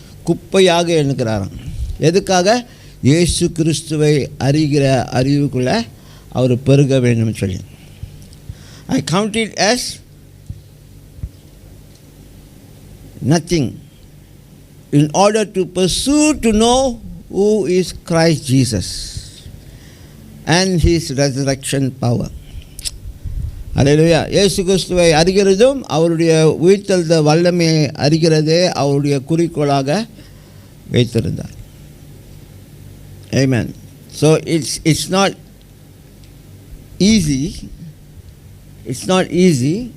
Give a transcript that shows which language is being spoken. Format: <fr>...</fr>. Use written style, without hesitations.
<ta>குப்பையாக எண்ணுகிறாராம். எதுக்காக? இயேசு கிறிஸ்துவை அறிகிற அறிவுக்குள்ளே அவர் பெருக வேண்டும் சொல்லி.</ta> <en>I count it as nothing in order to pursue to know who is Christ Jesus and his resurrection power.</en> <ta>அல்லேலூயா. இயேசு கிறிஸ்துவை அறிகிறதும் அவருடைய உயிர்த்தெழுந்த வல்லமையை அறிகிறதே அவருடைய குறிக்கோளாக வைத்திருந்தார்.</ta> <en>Amen. So it's not easy. It's not easy.</en>